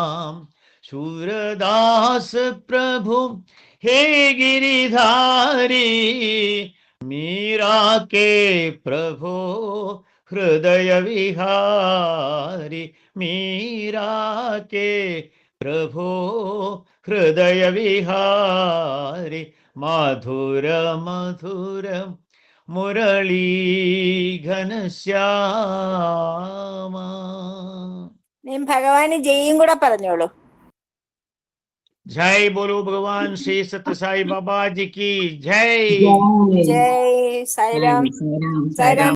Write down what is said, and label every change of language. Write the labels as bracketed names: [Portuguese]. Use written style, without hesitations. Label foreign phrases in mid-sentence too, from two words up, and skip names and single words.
[Hindi] शूरदास प्रभु हे गिरिधारी मीरा के प्रभु हृदय विहारी मीरा के प्रभु हृदय विहारी मधुर मधुर मुरली घनश्याम. [Malayalam] ഭഗവാന് ജയും കൂടെ പറഞ്ഞോളൂ. [Hindi] जय बोलो भगवान श्री सत्य साई बाबा जी की जय. [Malayalam] ജയ് സായിരാം. സായിരാം.